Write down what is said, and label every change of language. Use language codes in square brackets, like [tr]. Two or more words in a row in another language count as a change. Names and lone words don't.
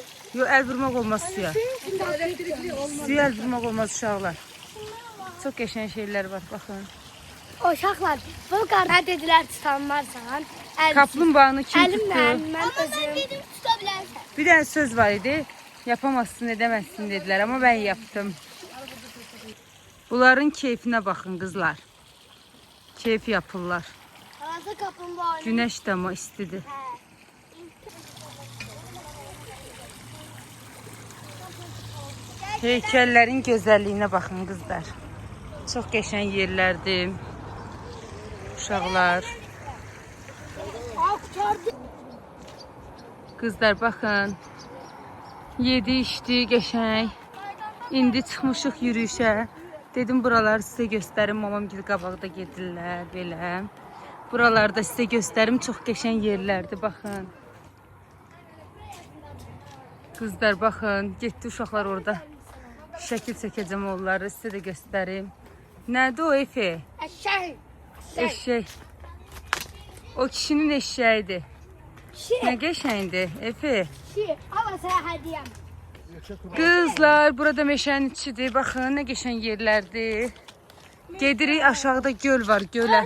[az] Yo, əl vurmaq olmaz suya. Suya əl vurmaq olmaz uşaqlar. Çox qəşəng şeylər var, baxın. Uşaqlar, bu qardaş dedilər tutanmarsan. Kaplumbağanı kim tutdu? Əlimlə mən özüm. Bir dənə söz var idi. [tr] Yapamazsın, edemezsin dediler ama ben yaptım. Bunların keyfine bakın kızlar. [az] Keyif yapırlar. Balaca kaplumbağa. Güneş de ama istidir. [tr] Heykellerin güzelliğine bakın kızlar. Çok geçen yerlerdi. Uşaqlar. Kızlar bakın. Yedi içti geçen. [az] İndi çıxmışıq yürüyüşə. Dedim buraları sizə göstərim. Mamam gil qabaqda gedirlər belə. Buralarda sizə göstərim. Çox geçən yerlərdi baxın. [tr] Kızlar bakın. [az] Getdi uşaqlar orada. Şəkil çəkəcəm onları sizə də göstərim. Nədir o Efe? Eşek. Eşek. O kişinin eşeğidir. Şey. [tr] Ne geçendi Efe? Şey. Ama sana hediyem. [az] Kızlar burada meşənin içidir. Baxın [tr] ne geçen yerlerdi. [az] Gedirik aşağıda göl var gölə.